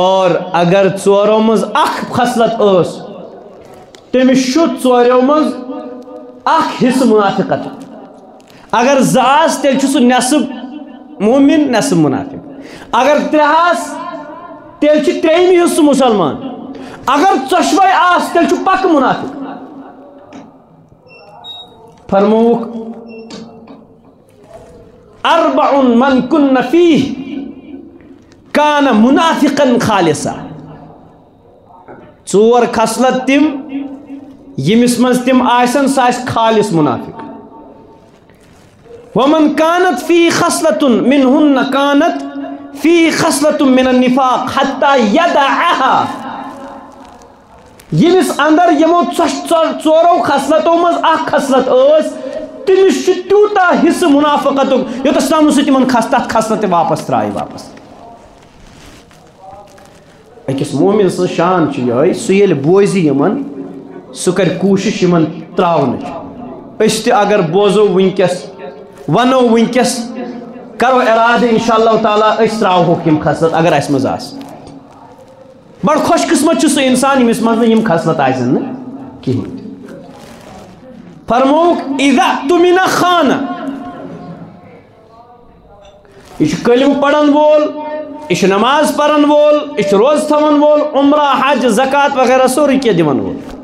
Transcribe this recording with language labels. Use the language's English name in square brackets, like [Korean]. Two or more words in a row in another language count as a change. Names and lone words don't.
[Kashmiri] اور اگر ژورو منٛز اکھ خصلت ٲس تٔمِس چھُ ژوریو منٛز اکھ حصہٕ منافقت اگر زٕ آسہٕ تیٚلہِ چھُ سُہ نٮ۪صٕب مومِن نٮ۪صٕب منافق اگر ترٛےٚ آسہٕ تیٚلہِ چھُ ترٛیٚیِمہِ حصہٕ مُسلمان اگر ژۄشوے آسہٕ تیٚلہِ چھُ پکہٕ منافق فرمووُکھ [Arabic] اربع من کُنَّ فیہ کانَ منافقن خالصا [Kashmiri] ژور خصلت تِم یمس منٛز تِم آسن سُہ آسہِ خالص منافق [Arabic] ومن كانت فيه خصلة منهن كانت فيه خصلة من النفاق حتى يدعها [Kashmiri] یمس اندر یمو ژورو خصلتو مز اکھ خصلت ٲس تٔمِس چھُ تیوٗتاہ حصہٕ منافقتُک یوٚتَس تام سُہ تِمن تتھ خصلت واپس ترٛایہِ واپس أکِس مومِن سٕنٛز شان چھِ یِہوٚے سُہ ییٚلہِ بوزِ یِمن سُہ کرِ کوٗشش یِمن ترٛاونٕچ أسۍ تہِ اگر بوزو وٕنکٮ۪س ونو ونکس کرو ارادہ [Arabic] انشاءاللہ تعالیٰ [Kashmiri] اس تراوہوک یم خصلت اگر اس مز آس بڑ خوش قسمت چھُ سُہ انسان یمس مز یم خصلت آسن نہٕ کِہیٖنۍ فرمووُکھ [Arabic] اذا اؤتمن خان [Kashmiri] یہ چھُ کلمہ پرن وول یہ چھُ نماز پرن وول یہ چھُ روزٕ تھاون وول عمرہ حج زکات وغیرہ سورُے کینٛہہ دِوان وول